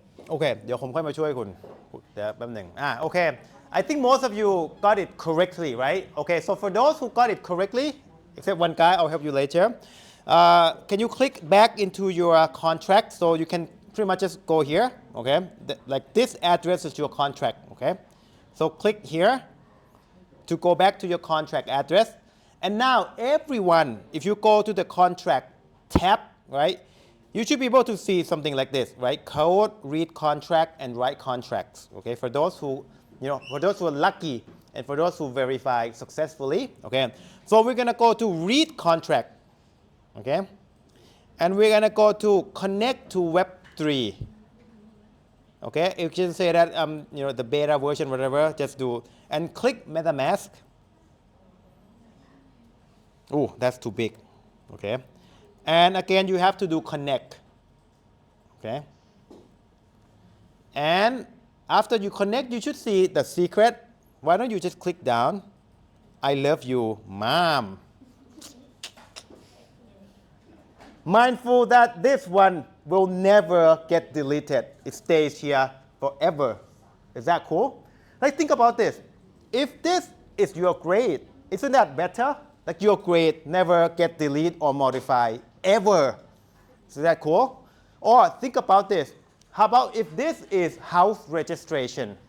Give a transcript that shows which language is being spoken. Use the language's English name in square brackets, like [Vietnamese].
[Thai] อเคเดี๋ยวผมค่อยมาช่วยคุณเดี๋ยวแป๊บหนึ่งโอเค [English] I think most of you got it correctly right okay so for those who got it correctly except one guy I'll help you later can you click back into your contract so you can pretty much just go here okay like this address is your contract okay so click here to go back to your contract address and now everyone if you go to the contract tab right you should be able to see something like this, right? Code, read contract, and write contracts. Okay, for those who, for those who are lucky, and for those who verify successfully. Okay, so we're gonna go to read contract. Okay, and we're gonna go to connect to Web3. Okay, you can say that the beta version, whatever, just do and click MetaMask. Oh, that's too big. Okay. And again, you have to do connect, okay? And after you connect, you should see the secret. Why don't you just click down I love you mom mindful that this one will never get deleted it stays here forever is that cool like think about this if this is your grade isn't that better like your grade never get deleted or modified ever is that cool or think about this how about if this is house registration